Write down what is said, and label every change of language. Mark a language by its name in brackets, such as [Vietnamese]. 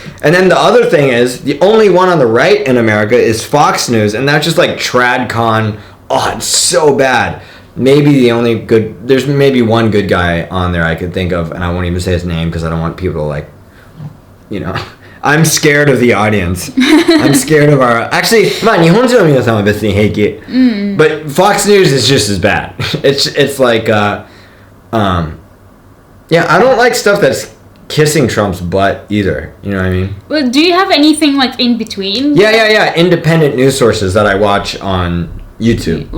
[English] And then the other thing is, the only one on the right in America is Fox News, and that's just like TradCon. Oh, it's so bad. There's maybe one good guy on there I could think of, and I won't even say his name because I don't want people to like, you know, I'm scared of the audience. I'm scared of our, actually, [Japanese] まあ日本人の皆さんは別に平気. [English] But Fox News is just as bad. It's like, I don't like stuff that's kissing Trump's butt either. You know what I mean? Well, do you have anything like in between? Yeah. Independent news sources that I watch on YouTube.